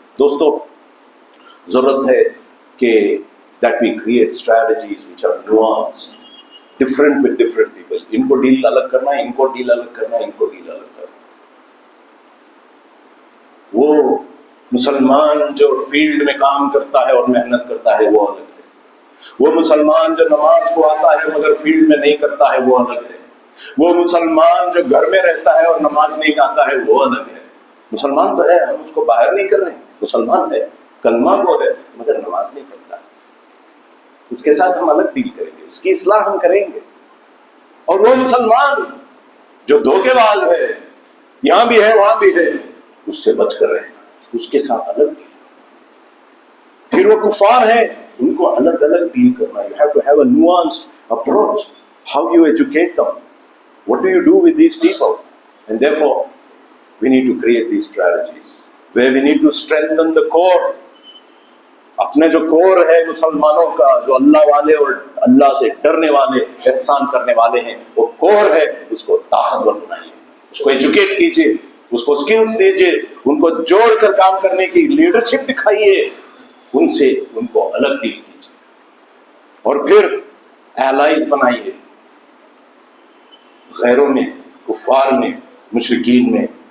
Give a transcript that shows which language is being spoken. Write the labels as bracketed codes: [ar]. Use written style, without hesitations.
[ur] دوستو، ضرورت ہے کہ [en] that we create strategies which are nuanced, different with different people. [ur] ان کو ڈیل الگ کرنا ہے، ان کو ڈیل الگ کرنا ہے، ان کو ڈیل الگ کرنا ہے. وہ مسلمان جو فیلڈ میں کام کرتا ہے اور محنت کرتا ہے وہ الگ ہے، وہ مسلمان جو نماز کو آتا ہے مگر فیلڈ میں نہیں کرتا ہے وہ الگ ہے، وہ مسلمان جو گھر میں رہتا ہے اور نماز نہیں آتا ہے وہ الگ ہے۔ مسلمان تو ہے، ہم اس کو باہر نہیں کر رہے ہیں، مسلمان ہے، کلمہ کو ہے مگر نماز نہیں کرتا، اس کے ساتھ ہم الگ ڈیل کریں گے، اس کی اصلاح ہم کریں گے۔ اور وہ مسلمان جو دھوکے باز ہے، یہاں بھی ہے وہاں بھی ہے، اس سے بچ کر رہنا، اس کے ساتھ الگ ڈیل۔ پھر وہ کفار ہیں، ان کو الگ الگ ڈیل کرنا۔ [en] You have to have a nuanced approach. How you educate them? What do you do with these people? And therefore, we need to create these strategies where we need to strengthen the core. [ur] اپنے جو کور ہے مسلمانوں کا، جو اللہ والے اور اللہ سے ڈرنے والے، احسان کرنے والے ہیں، وہ کور ہے، اس کو طاقتور بنائیے، اس کو ایجوکیٹ کیجیے، اس کو سکلز دیجیے، ان کو جوڑ کر کام کرنے کی لیڈرشپ دکھائیے، ان سے ان کو الگ ڈیل کیجیے، اور پھر ایلائز بنائیے، غیروں میں، کفار میں، مشرکین میں،